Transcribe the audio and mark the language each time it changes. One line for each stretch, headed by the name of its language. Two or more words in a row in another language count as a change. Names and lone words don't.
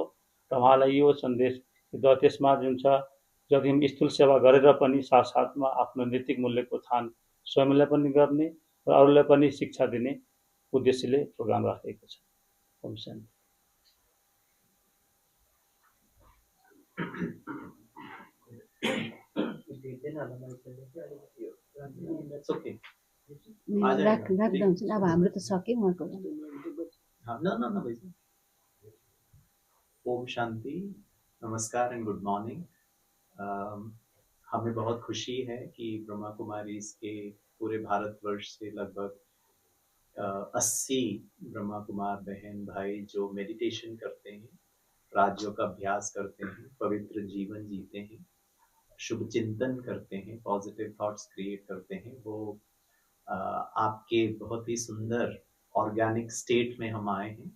Nepali: र उहाँलाई यो सन्देश त्यसमा जुन छ जति स्थूल सेवा गरेर पनि साथसाथमा आफ्नो नैतिक मूल्यको उत्थान स्वयंलाई पनि गर्ने र अरूलाई पनि शिक्षा दिने उद्देश्यले प्रोग्राम राखेको छ। ओम शान्ति। राख्दा हुन्छ नि, अब हाम्रो त सक्यो उहाँको।
Hindi: ओम शांति, नमस्कार एंड
English: good morning.
Hindi: हमें बहुत खुशी है कि ब्रह्मा कुमारी के पूरे भारतवर्ष से लगभग 80 ब्रह्मा कुमार बहन भाई जो मेडिटेशन करते हैं, राजयोग का अभ्यास करते हैं, पवित्र जीवन जीते हैं, शुभ चिंतन करते हैं,
English: positive thoughts create
Hindi: करते हैं, वो आपके बहुत ही सुंदर
English: organic state
Hindi: में हम आए हैं।